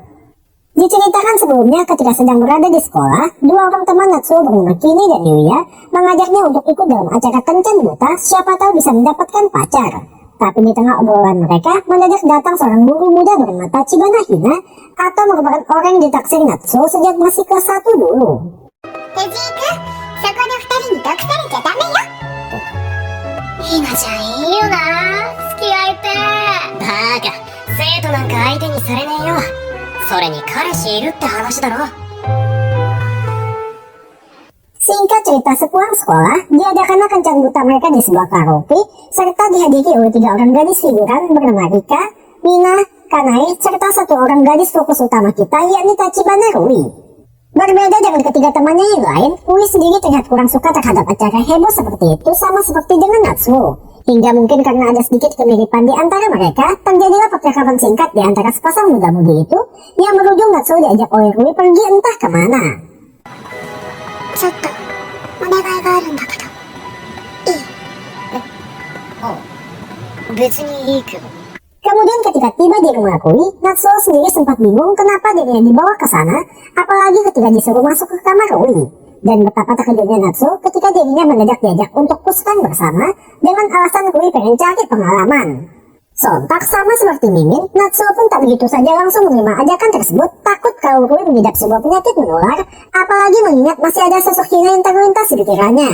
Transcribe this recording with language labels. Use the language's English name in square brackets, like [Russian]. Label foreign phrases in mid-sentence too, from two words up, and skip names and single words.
[Indonesian] Diceritakan sebelumnya ketika sedang berada di sekolah, dua orang teman Natsu bernama Kini dan Yuya mengajaknya untuk ikut dalam acara kencan buta, siapa tahu bisa mendapatkan pacar. Tapi di tengah obrolan mereka, mendadak datang seorang guru muda bernama Tachibana Hina, atau merupakan orang yang ditaksir Natsu sejak masih kelas 1 dulu. Tejiku, [Japanese] そこで二人に毒されちゃダメよ。ひなちゃんいいよな、付き合いてー。バカ、生徒なんか相手にされねえよ。それに彼氏いるって話だろ。 [Indonesian] Singkat cerita, sepulang sekolah, diadakanlah kencan buta mereka di sebuah karaoke, serta dihadiri oleh 3 orang gadis figuran bernama Rika, Mina, Kanae, serta 1 orang gadis fokus utama kita, yakni Tachibana Rui. Berbeda dengan ketiga temannya yang lain, Rui sendiri terlihat kurang suka terhadap acara heboh seperti itu, sama seperti dengan Natsu. Hingga mungkin karena ada sedikit kemiripan di antara mereka, terjadilah percakapan singkat di antara sepasang muda-mudi itu, yang berujung Natsu diajak oleh Rui pergi entah kemana. [Japanese] ちょっとお願いがあるんだけど、いい？別にいいけど。 [Indonesian] Kemudian ketika tiba di rumah Rui, Natsu sendiri sempat bingung kenapa dirinya dibawa ke sana, apalagi ketika disuruh masuk ke kamar Rui. Dan betapa terkejutnya Natsu ketika dirinya mendadak diajak untuk kuskan bersama dengan alasan Rui pengen cari pengalaman. Sontak sama seperti Mimin, Natsu pun tak begitu saja langsung menerima ajakan tersebut, takut kalau Rui mengidap sebuah penyakit menular, apalagi mengingat masih ada sosok Hina yang terlintas di pikirannya.